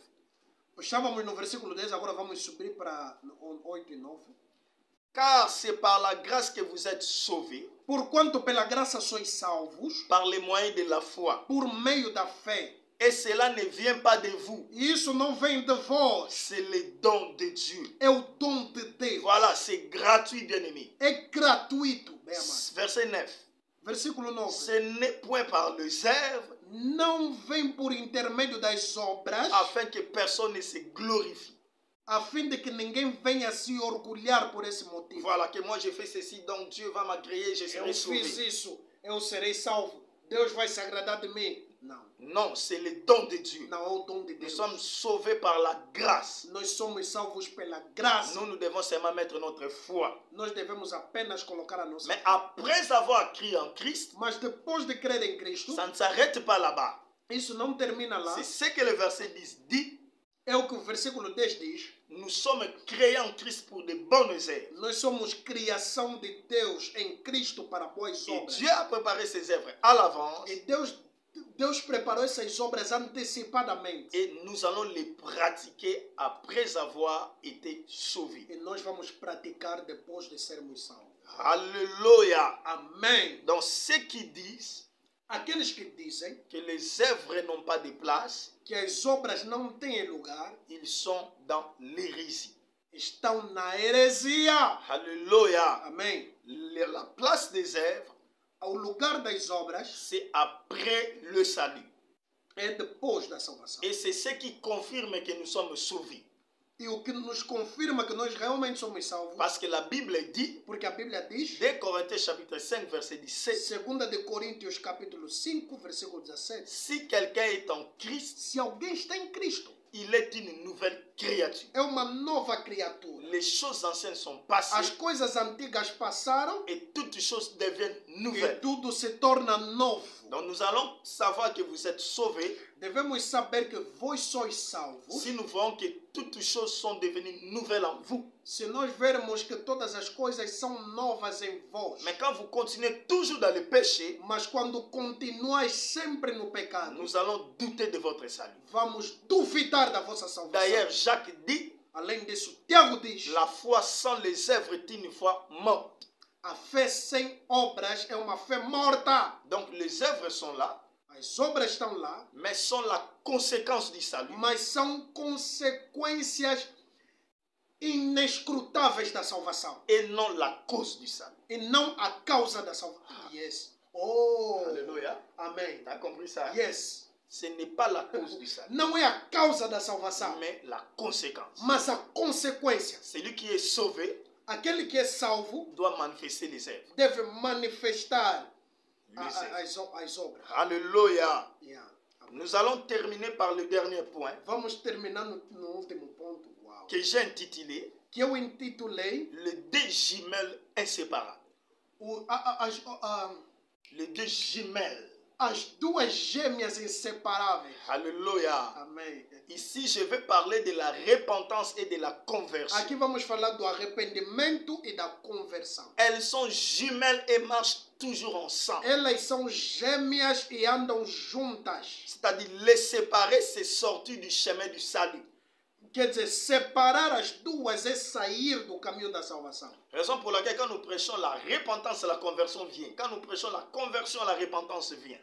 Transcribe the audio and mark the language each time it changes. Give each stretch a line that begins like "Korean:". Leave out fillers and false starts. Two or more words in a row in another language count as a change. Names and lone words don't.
Portuguese: Estávamos no versículo 10, agora vamos subir para 8 e 9.
French: Car c'est par la grâce que vous êtes sauvés,
Portuguese: Porquanto pela graça sois salvos,
French: par les moyens de la foi.
Portuguese: por meio da fé.
French: Et cela ne vient pas de vous.
Portuguese: E isso não vem de vós,
French: C'est le don de Dieu.
Portuguese: é o dom de Deus.
French: Voilà, c'est gratuit, bien-aimé.
Portuguese: É gratuito, bem amado.
French: Verset 9.
Portuguese: Versículo 9.
French: Ce n'est point par les œuvres,
Portuguese: Não vem por intermédio das obras,
French: afin que personne ne se glorifie.
Portuguese: a fim de que ninguém venha se orgulhar por esse motivo.
French: Voilà, que moi j'ai fait ceci, donc Dieu va m'agréer, je serai
Portuguese: Eu fiz
French: sauvé.
Portuguese: isso, eu serei salvo. Deus vai se agradar de mim. Não,
French: Non, c'est le don de Dieu.
Portuguese: não é o dom de
French: Nous
Portuguese: Deus.
French: sommes sauvés par la grâce.
Portuguese: Nós somos salvos pela graça.
French: Nous devons seulement mettre notre foi.
Portuguese: Nós devemos apenas colocar a nossa
French: Mais
Portuguese: fé.
French: après avoir crié en Christ,
Portuguese: Mas depois de crer em Cristo,
French: ça ne s'arrête pas là-bas.
Portuguese: isso não termina lá.
French: C'est ce que le verset 10 dit.
Portuguese: É o que o versículo 10 diz.
French: Nous sommes créés en Christ pour de bonnes œuvres.
Portuguese: Nós somos criação de Deus em Cristo para boas
French: Et
Portuguese: obras.
French: Dieu a préparé ses œuvres à l'avance
Portuguese: E Deus preparou essas obras antecipadamente.
French: et nous allons les pratiquer après avoir été sauvés.
Portuguese: E nós vamos praticar depois de sermos salvos.
French: Alléluia.
Portuguese: Amém.
French: Donc ceux qui disent
Portuguese: Aqueles que dizem
French: que les œuvres n'ont pas de place,
Portuguese: que as obras não têm lugar,
French: ils sont dans l'hérésie.
Portuguese: estão na heresia.
French: Alléluia.
Portuguese: Amém.
French: La place des œuvres,
Portuguese: O lugar das obras
French: c'est après le salut.
Portuguese: é depois da salvação.
French: Et c'est ce qui confirme que nous sommes sauvés.
Portuguese: E o que nos confirma que nós realmente somos salvos,
French: Parce que la Bible dit,
Portuguese: porque a Bíblia diz,
French: 2 Corinthiens chapitre 5 verset 17,
Portuguese: 2 de Coríntios capítulo 5, versículo 17,
French: si quelqu'un est en Christ,
Portuguese: se alguém está em Cristo,
French: il est une nouvelle créature.
Portuguese: é uma nova criatura.
French: Les choses anciennes sont
Portuguese: As
French: passées
Portuguese: coisas antigas passaram
French: et toutes choses deviennent
Portuguese: e
French: nouvelles.
Portuguese: tudo se torna novo.
French: Donc nous allons savoir que vous êtes sauvés
Portuguese: Devemos saber que vós sois salvos.
French: si nous voyons que toutes choses sont devenues nouvelles en vous.
Portuguese: Se nós vermos que todas as coisas são novas em vós,
French: Mais quand vous continuez toujours dans le péché,
Portuguese: mas quando continuais sempre no pecado,
French: nous allons douter de votre salut.
Portuguese: vamos duvidar da vossa salvação.
French: D'ailleurs, Jacques dit,
Portuguese: Além disso, Tiago diz,
French: la foi sans les œuvres est une foi morte.
Portuguese: a fé sem obras é uma fé morta.
French: Donc les œuvres sont là,
Portuguese: As obras estão lá,
French: mais sont la conséquence du salut.
Portuguese: mas são consequências inescrutáveis da salvação
French: Et non la cause du salut.
Portuguese: e não a causa da salvação.
English: Yes. Oh.
French: Alléluia.
Portuguese: Amém.
French: Tu as compris ça?
English: Yes.
French: Ce n'est pas la cause du salut,
Portuguese: Não é a causa da salvação,
French: mais la conséquence.
Portuguese: mas a consequência.
French: Celui qui est sauvé
Portuguese: Aquele que é salvo
French: doit manifester les œuvres.
Portuguese: deve manifestar
French: Les œuvres.
Portuguese: as obras.
French: Alléluia.
English: Yeah.
French: Nous allons terminer par le dernier point
Portuguese: Vamos terminar no último ponto, uau,
French: que j'ai intitulé
Portuguese: que eu intitulei
French: les deux jumelles inséparables. Les deux jumelles.
Portuguese: As duas gêmeas inseparáveis.
French: Alléluia.
Portuguese: Amém.
French: Ici, je vais parler de la repentance et de la conversion.
Portuguese: Aqui vamos falar do arrependimento e da conversão.
French: Elles sont jumelles et marchent toujours ensemble.
Portuguese: Elas são gêmeas e andam juntas.
French: C'est-à-dire, les séparer, c'est sortir du chemin du salut.
Portuguese: Quer dizer, separar as duas é sair do caminho da salvação.
French: Raison pour laquelle, quand nous prêchons la repentance, la conversion vient. Quand nous prêchons la conversion, la repentance vient.